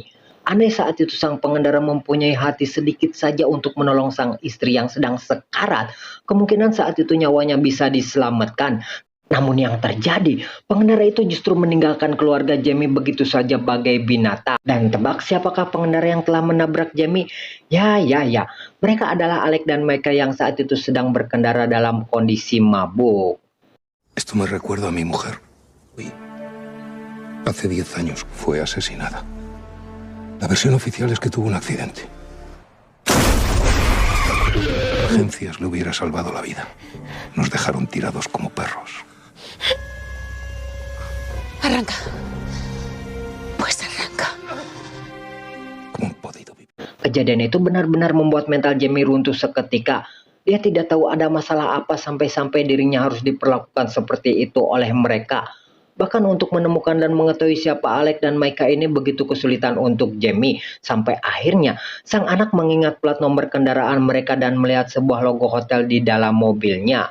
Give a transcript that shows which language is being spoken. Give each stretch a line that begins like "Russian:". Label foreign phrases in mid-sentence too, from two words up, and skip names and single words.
Indonesian: Andai saat itu sang pengendara mempunyai hati sedikit saja untuk menolong sang istri yang sedang sekarat, kemungkinan saat itu nyawanya bisa diselamatkan. Namun yang terjadi, pengendara itu justru meninggalkan keluarga Jamie begitu saja bagai binatang. Dan tebak siapakah pengendara yang telah menabrak Jamie? Ya. Mereka adalah Alec dan Micah yang saat itu sedang berkendara dalam kondisi mabuk.
Spanish: Esto me recuerda a mi mujer. Uy. Hace 10 años fue asesinada. La versión oficial es que tuvo un accidente. Agencias le hubiera salvado la vida. Nos dejaron tirados como perros. Arranca. Pues arranca. ¿Cómo han podido vivir?
Indonesian: Kejadian itu benar-benar membuat mental Jamie runtuh seketika. Dia tidak tahu ada masalah apa sampai-sampai dirinya harus diperlakukan seperti itu oleh mereka. Bahkan untuk menemukan dan mengetahui siapa Alec dan Micah ini begitu kesulitan untuk Jamie. Sampai akhirnya sang anak mengingat plat nomor kendaraan mereka dan melihat sebuah logo hotel di dalam mobilnya.